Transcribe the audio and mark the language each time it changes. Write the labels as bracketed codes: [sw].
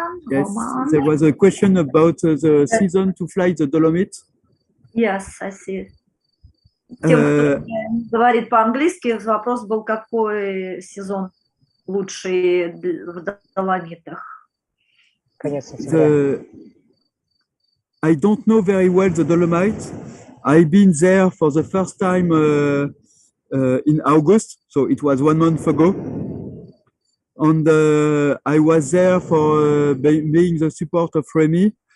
[en] Yes, there was a question about the season to fly the Dolomites. Yes, I see. [ru] Тем, кто говорит по-английски, вопрос был, какой сезон лучший в Доломитах. Конец сентября. [en] I don't know very well the Dolomites. I've been there for the first time in August, so it was 1 month ago. And I was there for being the support of Remy.